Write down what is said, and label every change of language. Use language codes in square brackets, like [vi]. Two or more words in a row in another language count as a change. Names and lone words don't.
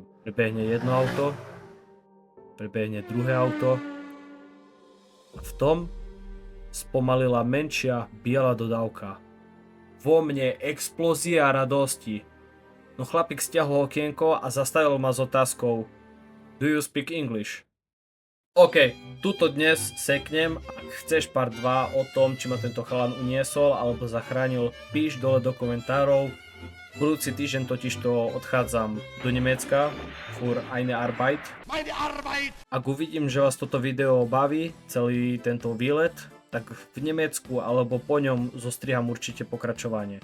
[sk] Prebehne jedno auto, prebehne druhé auto a v tom spomalila menšia biela dodávka. Vo mne explózia radosti. No chlapík stiahol okienko a zastavil ma s otázkou [en] Do you speak English? [sk] OK, tuto dnes seknem, ak chceš part 2 o tom, či ma tento chalan uniesol alebo zachránil, píš dole do komentárov. Budúci týždeň totižto odchádzam do Nemecka, [de] für eine Arbeit. [sk] Ak uvidím, že vás toto video baví, celý tento výlet, tak v Nemecku alebo po ňom zostriham určite pokračovanie.